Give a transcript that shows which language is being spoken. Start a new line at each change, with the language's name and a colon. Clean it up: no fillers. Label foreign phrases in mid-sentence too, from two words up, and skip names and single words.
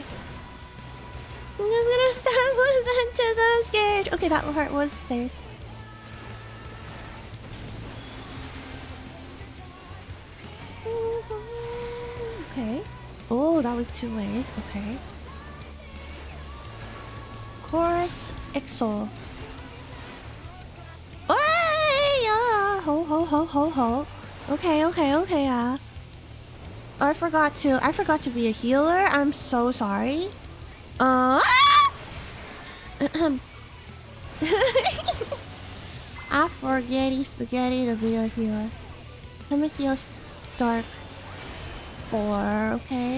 English: I'm just gonna stop with Ventus, I'm scared. Okay, that part was there. Okay. Oh, that was 2 ways. Okay. Chorus Exol. Oh, ho ho ho ho ho. Okay, I forgot to be a healer. I'm so sorry. I forgetty spaghetti to be a healer. Prometheus Dark 4, okay.